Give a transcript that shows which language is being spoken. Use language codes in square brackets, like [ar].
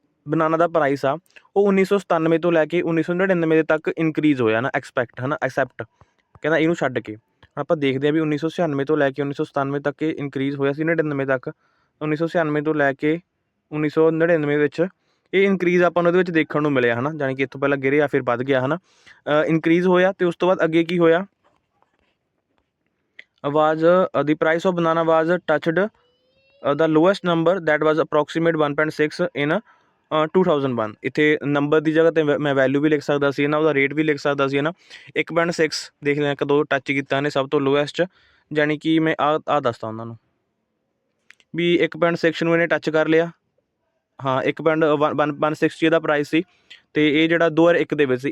[pa] ਬਨਾਨਾ ਦਾ price ਆ ਉਹ 1997 ਤੋਂ ਲੈ ਕੇ 1999 ਦੇ ਤੱਕ ਇਨਕਰੀਜ਼ ਹੋਇਆ ਨਾ, ਐਕਸੈਪਟ ਕਹਿੰਦਾ ਇਹਨੂੰ ਛੱਡ ਕੇ। ਹੁਣ ਆਪਾਂ ਦੇਖਦੇ ਹਾਂ ਵੀ 1996 ਤੋਂ ਲੈ ਕੇ 1997 ਤੱਕ ਇਹ ਇਨਕਰੀਜ਼ ਹੋਇਆ ਸੀ, 99 ਤੱਕ। 1996 ਤੋਂ ਲੈ ਕੇ 1999 ਵਿੱਚ ਇਹ ਇਨਕਰੀਜ਼ ਆਪਾਂ ਨੂੰ ਇਹਦੇ ਵਿੱਚ ਦੇਖਣ ਨੂੰ ਮਿਲਿਆ ਹੈ ਨਾ, ਜਾਣੀ ਕਿ ਇੱਥੋਂ ਪਹਿਲਾਂ ਗਿਰਿਆ ਫਿਰ ਵੱਧ ਗਿਆ ਹੈ ਨਾ, ਇਨਕਰੀਜ਼ ਹੋਇਆ। ਅਤੇ ਉਸ ਤੋਂ ਬਾਅਦ ਅੱਗੇ ਕੀ ਹੋਇਆ, [en] was the price of banana was touched the lowest number that was approximate 1.6 in 2001। [pa] ਇੱਥੇ ਨੰਬਰ ਦੀ ਜਗ੍ਹਾ 'ਤੇ ਮੈਂ ਵੈਲਿਊ ਵੀ ਲਿਖ ਸਕਦਾ ਸੀ ਨਾ, ਉਹਦਾ ਰੇਟ ਵੀ ਲਿਖ ਸਕਦਾ ਸੀ ਹੈ ਨਾ। 1.6 ਦੇਖ ਲਿਆ ਕਦੋਂ ਟੱਚ ਕੀਤਾ ਇਹਨੇ ਸਭ ਤੋਂ ਲੋਐਸਟ, ਜਾਣੀ ਕਿ ਮੈਂ ਆਹ ਦੱਸਦਾ ਉਹਨਾਂ ਨੂੰ ਵੀ 1.6 ਨੂੰ ਇਹਨੇ ਟੱਚ ਕਰ ਲਿਆ। ਹਾਂ 1.160 ਇਹਦਾ ਪ੍ਰਾਈਸ ਸੀ, ਅਤੇ ਇਹ ਜਿਹੜਾ 2001 ਦੇ ਵਿੱਚ ਸੀ।